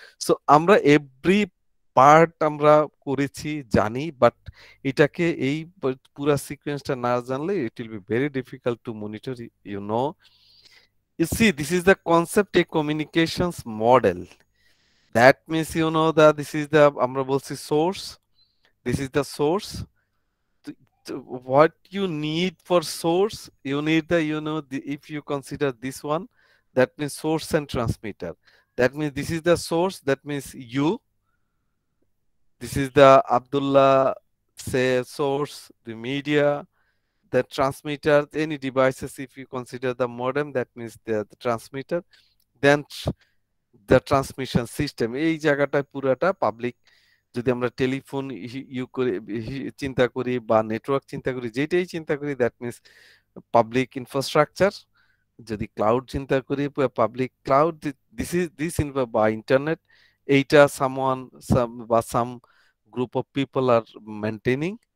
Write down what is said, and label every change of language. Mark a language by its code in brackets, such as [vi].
[bn] So আমরা every part আমরা করেছি জানি, বাট এটাকে এই পুরা সিকোয়েন্সটা না জানলে [en] It will be very difficult to monitor. You see, this is the concept a communications model. That means this is the [bn] আমরা বলছি [en] source, this is the source. What you need for source, you need if you consider this one, that means source and transmitter. That means this is the source, that means you, this is the Abdullah, say, source, the media, the transmitter, any devices. If you consider the modem, that means the transmitter, then the transmission system. [bn] এই জায়গাটায় পুরাটা public. যদি আমরা telephone করে চিন্তা করি বা network চিন্তা করি, যেটাই চিন্তা করি, [en] That means public infrastructure. [bn] যদি ক্লাউড চিন্তা করি, পাবলিক ক্লাউড, দিস বা ইন্টারনেট, এইটা বা [en] Some group of people are maintaining.